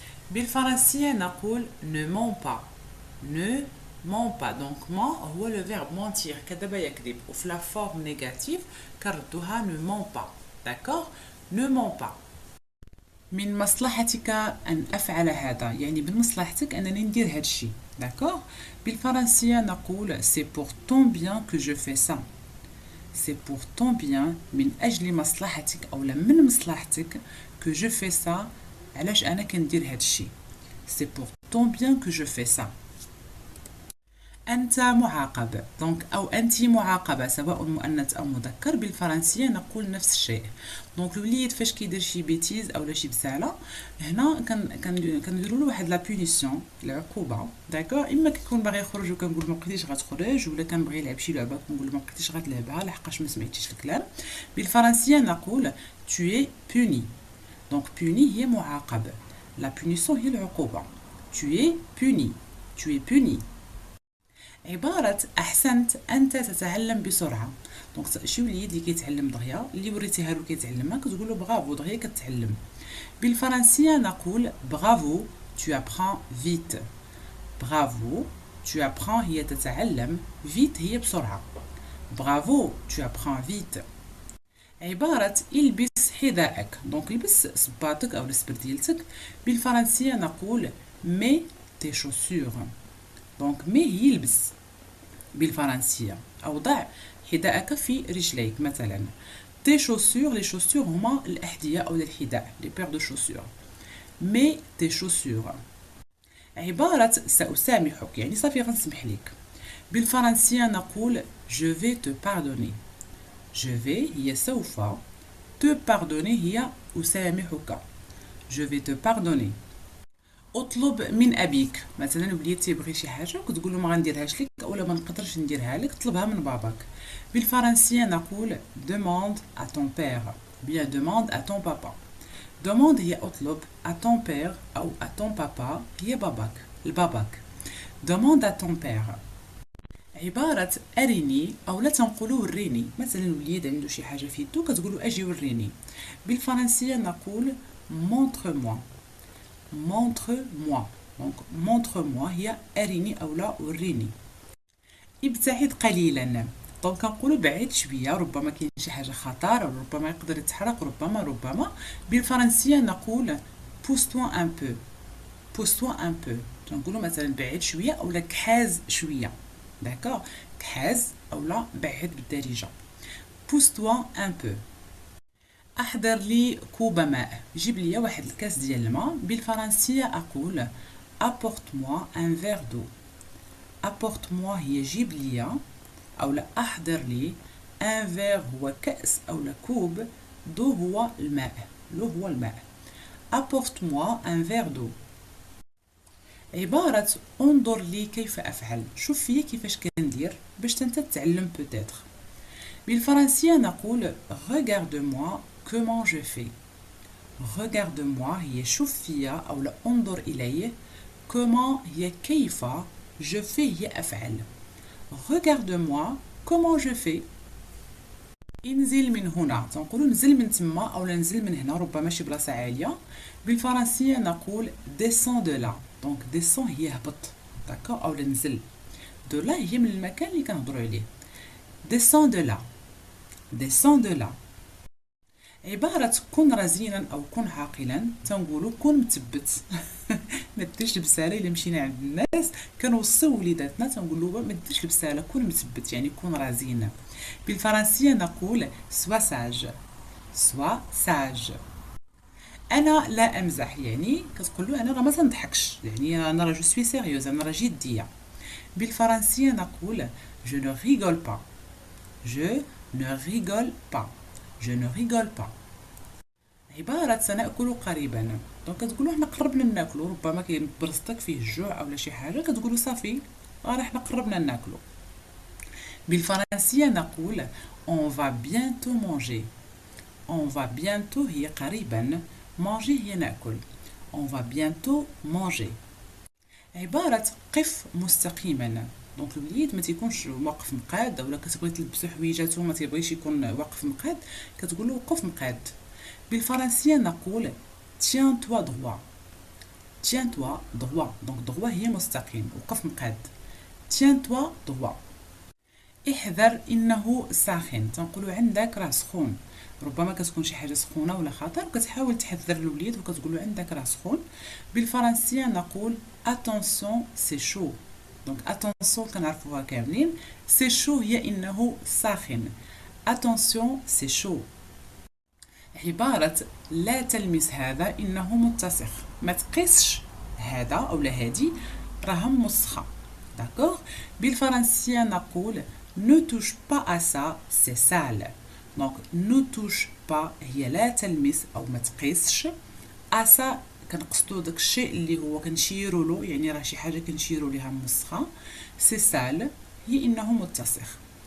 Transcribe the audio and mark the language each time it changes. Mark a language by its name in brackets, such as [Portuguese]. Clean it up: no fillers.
[Arabic] بالفرنسية نقول [French] ne mens pas. ne mens pas. [Arabic] دونك ment هو [French] le verbe mentir، [Arabic] كذب يكذب، وفي [French] la forme négative [Arabic] كردوها [French] ne mens pas. d'accord. ne mens pas. [Arabic] من مصلحتك أن أفعل هذا، يعني من مصلحتك أنني ندير هذا الشيء. [French] d'accord. [Arabic] بالفرنسية نقول [French] c'est pour ton bien que je fais ça. c'est pour ton bien [Arabic] من أجل مصلحتك أو من مصلحتك [French] que je fais ça. [Arabic] علاش أنا كندير هاد الشيء. [French] c'est pour ton bien que je fais ça. [Arabic] أنت معاقب. دونك أو أنت معاقبة سواء مؤنث أو مذكر. بالفرنسية نقول نفس الشيء. دونك الوليد فاش كيدير شي بيتيز أو شي بسالة، هنا كنديروا له واحد لا بونيسيون، العقوبة. داكور. إما كيكون باغي يخرج وكنقول ما بقيتيش غتخرج، ولا كنبغي يلعب شي لعبة كنقول ما بقيتيش غتلعبها لحقاش ما سمعتيش الكلام. بالفرنسية نقول [French] tu es puni. [Arabic] دونك puni هي معاقب، لا بونيسيون هي العقوبة. [French] tu es puni. tu es puni. [Arabic] عبارة أحسنت أنت تتعلم بسرعة. دونك شي وليد اللي كيتعلم دغيا، اللي وريتيها له كيتعلمها كتقول له برافو دغيا كتعلم. بالفرنسية نقول [French] برافو tu apprends vite. [Arabic] برافو [French] tu apprends [Arabic] هي تتعلم، vite هي بسرعة. [French] برافو tu apprends vite. [Arabic] عبارة البس حذائك. دونك البس صباطك أو سبرديلتك. بالفرنسية نقول [French] mets tes chaussures. [Arabic] دونك مي هي يلبس بالفرنسية، أو ضع حذاءك في رجليك مثلا. [French] تي شوسور، لي شوسور [Arabic] هما الأحذية أو الحذاء، [French] لي بير دو شوسور. مي تي شوسور. [Arabic] عبارة سأسامحك يعني صافي غنسمح لك. بالفرنسية نقول [French] je vais te pardonner. je vais [Arabic] هي سوف، [French] te pardonner [Arabic] هي أسامحك. [French] je vais te pardonner. [Arabic] اطلب من ابيك، مثلا وليد تيبغي شي حاجه كتقول له ما غنديرهاش لك اولا ما نقدرش نديرها لك، طلبها من باباك. بالفرنسيه نقول [French] demande à ton père bien demande à ton papa. demande [Arabic] هي اطلب، [French] à ton père او à ton papa [Arabic] هي باباك لباباك. [French] demande à ton père [Arabic] عبارة أرني أو لا تنقولوا وريني، مثلا وليد عنده شي حاجة في يدو كتقولوا أجي وريني. بالفرنسية نقول [French] montre moi montre moi. [Arabic] دونك montre moi هي أريني أو لا وريني. ابتعد قليلا، دونك كنقولوا بعيد شوية، ربما كاين شي حاجة خطر أو ربما يقدر يتحرق، ربما. بالفرنسية نقول [French] pousse-toi un peu pousse-toi un peu. [Arabic] تنقولوا مثلا بعيد شوية أو لا كحاز شوية، داكوغ، كحاز أو لا بعيد بالدارجة. [French] pousse-toi un peu. [Arabic] أحضر لي كوب ماء، جيب لي واحد الكاس ديال الماء. بالفرنسية أقول [French] apporte-moi un verre d'eau. apporte-moi [Arabic] هي جيب لي أو لا أحضر لي، [French] un verre [Arabic] هو كأس أو لا كوب، [French] d'eau [Arabic] هو الماء، لو هو الماء. [French] apporte-moi un verre d'eau. [Arabic] عبارة انظر لي كيف أفعل، شوف فيا كيفاش كندير باش انت تتعلم بوتيتر. بالفرنسية نقول [French] regarde-moi comment je fais. regarde-moi [Arabic] هي شوف فيا أو لا انظر إلي، comment هي كيف، [French] je fais [Arabic] هي أفعل. [French] regarde-moi comment je fais. [Arabic] انزل من هنا، تنقولوا نزل من تما أو نزل من هنا، ربما شي بلاصة عالية. بالفرنسية نقول [French] descends de là. [Arabic] دونك descends هي هبط، داكا، أو نزل. [French] de là [Arabic] هي من المكان اللي كنهضروا عليه. [French] descends de là descends de là. [Arabic] عبارة كن رزينا أو كن عاقلا، تنقولوا كن مثبت. ما ديرش البسالة. إلا مشينا عند الناس كنوصيو وليداتنا تنقولوا ما ديرش البسالة، كن مثبت يعني كن رزين. بالفرنسية نقول [French] سوا ساج سوا ساج. [Arabic] أنا لا أمزح، يعني كتقولوا أنا راه ما تنضحكش، يعني أنا راه [French] جو سوي سيريوز، [Arabic] أنا راه جدية. بالفرنسية نقول [French] je ne rigole pas je ne rigole pas je ne rigole pas. [Arabic] عبارة سنأكل قريبا، دونك كتقولوا حنا قربنا ناكلو، ربما كاين برصتك فيه الجوع أو شي حاجة كتقولوا صافي راه حنا قربنا ناكلو. بالفرنسية نقول [French] on va bientôt manger. on va bientôt [Arabic] هي قريبا، manger هي ناكل. [French] on va bientôt manger. [Arabic] عبارة قف مستقيما، دونك الوليد ما تيكونش واقف مقاد، اولا كتبغي تلبسو حويجاتو ما تيبغيش يكون واقف مقاد، كتقولو وقف مقاد. بالفرنسية نقول [French] tiens toi droit tiens toi droit. [Arabic] دونك droit هي مستقيم، وقف مقاد. [French] tiens toi droit. [Arabic] احذر انه ساخن، تنقولوا عندك راه سخون، ربما كتكون شي حاجه سخونه ولا خطر كتحاول تحذر الوليد وكتقولوا عندك راه سخون. بالفرنسيه نقول [French] attention c'est chaud. [Arabic] دونك attention كنعرفوها كاملين، [French] c'est chaud [Arabic] هي انه ساخن. [French] attention c'est chaud. [Arabic] عبارة لا تلمس هذا إنه متسخ، ما تقيسش هذا أو لا هادي راها مسخة، داكوغ. بالفرنسية نقول [French] ne touche pas à ça c'est sale. [Arabic] دونك [French] ne touche pas [Arabic] هي لا تلمس أو ما تقيسش، [French] à ça [Arabic] كنقصدو داك الشيء اللي هو كنشيرو له، يعني راه شي حاجة كنشيرو ليها مسخة. [French] c'est sale [Arabic] هي إنه متسخ.